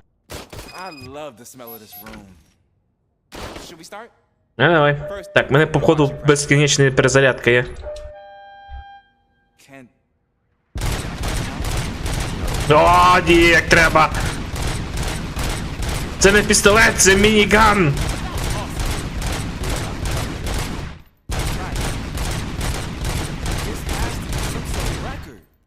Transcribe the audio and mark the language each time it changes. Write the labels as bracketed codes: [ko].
[en] I love the smell of this room. Should we start? [uk] Давай. Так, мене походу безкінечна перезарядка є. [en] Can [uk] О, ні, як треба! Це не пістолет, це мініган! [en] this has to be some sort of record.